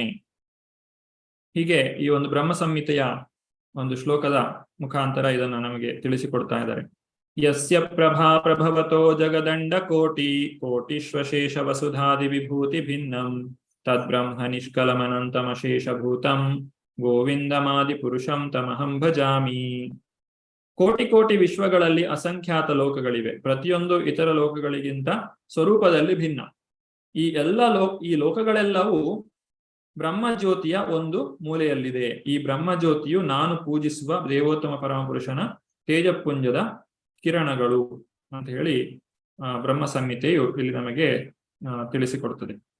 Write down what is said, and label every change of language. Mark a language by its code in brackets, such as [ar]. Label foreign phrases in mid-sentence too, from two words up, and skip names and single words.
[kn] ಹೀಗೆ ಈ ಒಂದು ಬ್ರಹ್ಮ ಸಂಹಿತೆಯ ಒಂದು ಶ್ಲೋಕದ ಮುಖಾಂತರ ಇದನ್ನ ನಮಗೆ ತಿಳಿಸಿಕೊಡ್ತಾ ಇದ್ದಾರೆ. [sa] ಯಸ್ಯ ಪ್ರಭಾ ಪ್ರಭವತೋ ಜಗದಂಡ ಕೋಟಿ ಕೋಟಿಶ್ವಶೇಷ ವಸುಧಾದಿ ವಿಭೂತಿ ಭಿನ್ನಂ ತದ್ಬ್ರಹ್ಮ ನಿಷ್ಕಲಮನಂತಮಶೇಷಭೂತಂ ಗೋವಿಂದಮಾದಿ ಪುರುಷಂ ತಮಹಂ ಭಜಾಮಿ. [kn] ಕೋಟಿ ಕೋಟಿ ವಿಶ್ವಗಳಲ್ಲಿ ಅಸಂಖ್ಯಾತ ಲೋಕಗಳಿವೆ. ಪ್ರತಿಯೊಂದು ಇತರ ಲೋಕಗಳಿಗಿಂತ ಸ್ವರೂಪದಲ್ಲಿ ಭಿನ್ನ. ಈ ಲೋಕಗಳೆಲ್ಲವೂ ಬ್ರಹ್ಮಜ್ಯೋತಿಯ ಒಂದು ಮೂಲೆಯಲ್ಲಿದೆ. ಈ ಬ್ರಹ್ಮಜ್ಯೋತಿಯು ನಾನು ಪೂಜಿಸುವ ದೇವೋತ್ತಮ ಪರಮಪುರುಷನ ತೇಜಪುಂಜದ ಕಿರಣಗಳು ಅಂತ ಹೇಳಿ ಬ್ರಹ್ಮ ಸಂಹಿತೆಯು ಇಲ್ಲಿ ನಮಗೆ ತಿಳಿಸಿಕೊಡುತ್ತದೆ.